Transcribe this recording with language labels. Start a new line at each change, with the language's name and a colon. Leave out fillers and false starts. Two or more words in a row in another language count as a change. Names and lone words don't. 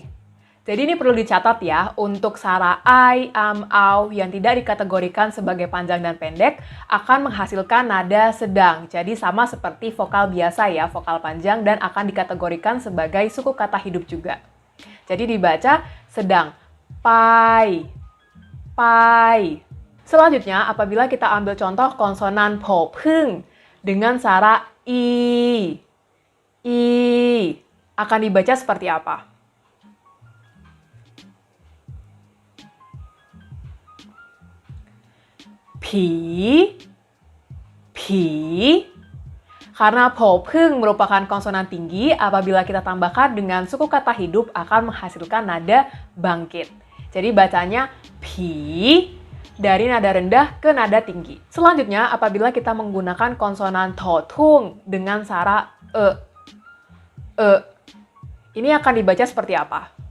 Indonesian: Jadi ini perlu dicatat ya, untuk suara I, am, au yang tidak dikategorikan sebagai panjang dan pendek akan menghasilkan nada sedang. Jadi sama seperti vokal biasa ya, vokal panjang dan akan dikategorikan sebagai suku kata hidup juga. Jadi dibaca sedang. Pai. Pai. Selanjutnya, apabila kita ambil contoh konsonan poพึ่ง dengan suara I. I. Akan dibaca seperti apa? Pi, pi, karena poพึ่ง merupakan konsonan tinggi, apabila kita tambahkan dengan suku kata hidup akan menghasilkan nada bangkit. Jadi bacanya pi, dari nada rendah ke nada tinggi. Selanjutnya, apabila kita menggunakan konsonan totung dengan suara ini akan dibaca seperti apa?